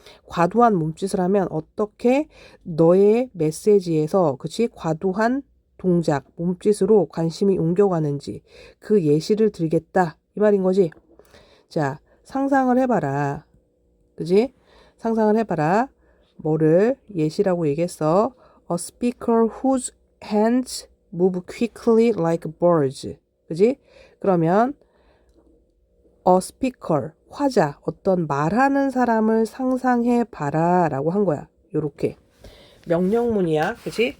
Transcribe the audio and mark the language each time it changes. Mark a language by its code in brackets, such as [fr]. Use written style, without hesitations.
[ko] 과도한 몸짓을 하면 어떻게 너의 메시지에서, 그치? 과도한 동작, 몸짓으로 관심이 옮겨가는지 그 예시를 들겠다. 이 말인 거지. 자, 상상을 해봐라. 그지? 상상을 해봐라. 뭐를 예시라고 얘기했어? [en] A speaker whose hands move quickly like birds. [ko] 그지? 그러면 a speaker, 화자, 어떤 말하는 사람을 상상해 봐라 라고 한 거야. 요렇게. 명령문이야. 그지?